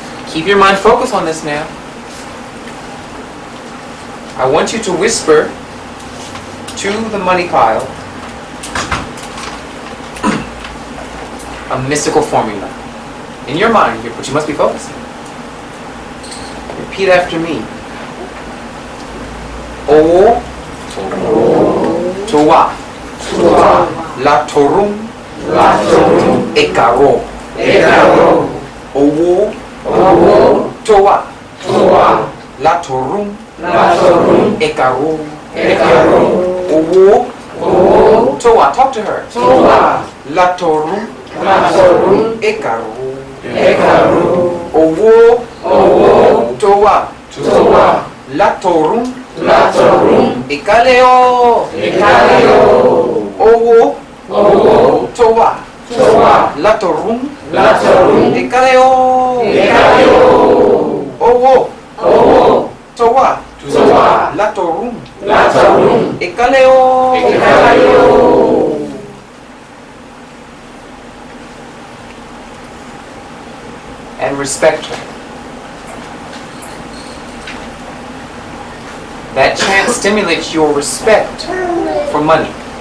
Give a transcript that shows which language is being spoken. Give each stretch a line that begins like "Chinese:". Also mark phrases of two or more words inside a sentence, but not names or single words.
English: Keep your mind focused on this now. I want you to whisper to the money pile a mystical formula. In your mind, but you must be focusing. Repeat after me. O Toa La Torum Ekaro Owo Toa La Torum Ekaro Owo Toa. Talk to her. La Torum Ekaro Owo Toa La Torum Ekaleo Owo Toa La Torum Ekaleo Owo Toa La Torum Ekaleo. And respect her. That chant stimulates your respect for money.